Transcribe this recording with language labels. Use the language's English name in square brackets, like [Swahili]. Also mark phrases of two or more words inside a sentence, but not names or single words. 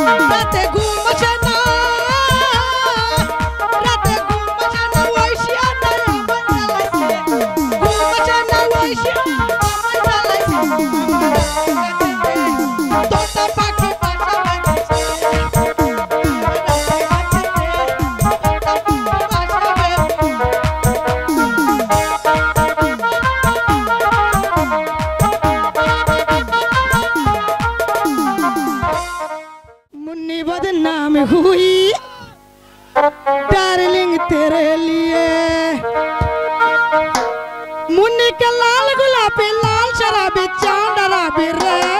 [Bangla] রাতে ঘুম আসে না, রাতে ঘুম আসে না, ওই শিয়ানা আমায় জ্বালাইছে, ঘুম আসে না, ওই শিয়ানা আমায় জ্বালাইছে। আমার গাছেতে তোতা পাখি বাসা বেঁধেছে, আমার গাছেতে তোতা পাখি বাসা বেঁধেছে। [Hindi] मुन्नी बदनाम हुई डार्लिंग तेरे लिए, मुन्नी के लाल गुलाबी लाल शराबी चांदराबी रे,